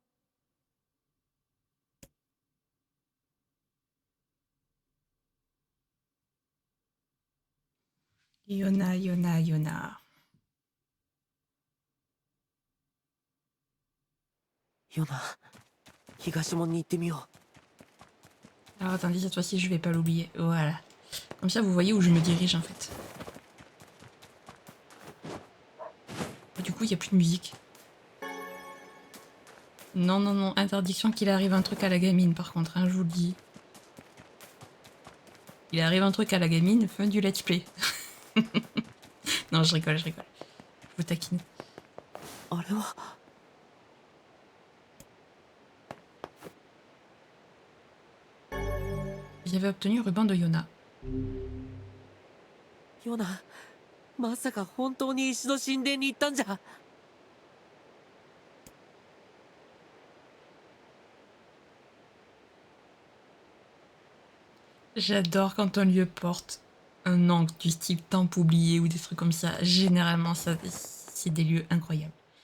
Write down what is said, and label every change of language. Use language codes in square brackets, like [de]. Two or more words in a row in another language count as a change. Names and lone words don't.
[fr] Yona, Yona, Yona. [ja] ヨナ、東門に行ってみよう。 [fr] Alors attendez, cette fois-ci je vais pas l'oublier. Voilà. Comme ça vous voyez où je me dirige en fait. Et du coup il n'y a plus de musique. Non, non, non, interdiction qu'il arrive un truc à la gamine par contre, hein, je vous le dis. Il arrive un truc à la gamine, fin du [en] let's play. [fr] Non, je rigole, je rigole. Je vous taquine. [ja] あれは。 [fr] J'avais obtenu le ruban de Yona. [ja] ヨナ、まさか本当に石の神殿に行ったんじゃ。 [fr] J'adore quand un lieu porte un nom du style temple oublié ou des trucs comme ça. Généralement, ça, c'est des lieux incroyables.